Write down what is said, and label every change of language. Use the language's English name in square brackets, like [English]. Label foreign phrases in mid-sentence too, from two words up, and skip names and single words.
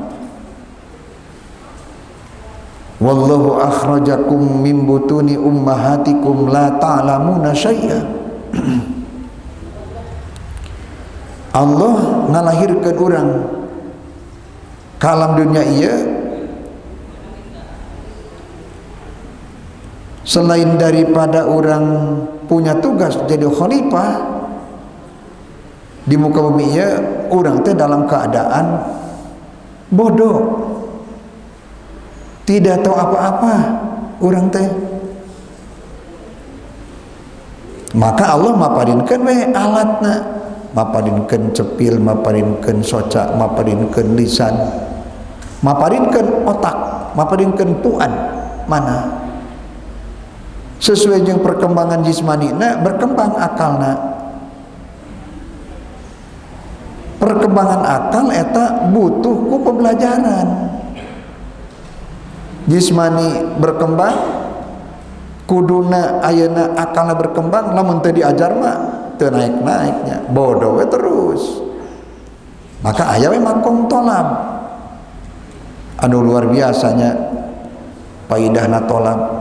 [Arabic] والله أخرجكم من بطون أمهاتكم لا تعلمون شيئا. [Sundanese] Allah ngalahirkeun urang ka alam dunia ieu [Indonesian] selain daripada [Sundanese] urang punya tugas jadi khalifah di muka bumi ieu, urang teh [Indonesian] dalam keadaan bodoh, tidak tahu apa-apa [Sundanese] urang teh. Maka Allah maparinkeun we alatna, maparinkeun cepil, maparinkeun soca, maparinkeun lisan, maparinkeun otak, maparinkeun puan, mana sesuai jeung perkembangan jismanina berkembang akalna. Perkembangan akal eta butuh ku pembelajaran. Jismani berkembang kuduna ayeuna akalna berkembang, lamun teu diajar mah teu naik-naiknya, bodoh we terus. Maka aya we makom tolab anu luar biasanya paidahna tolab.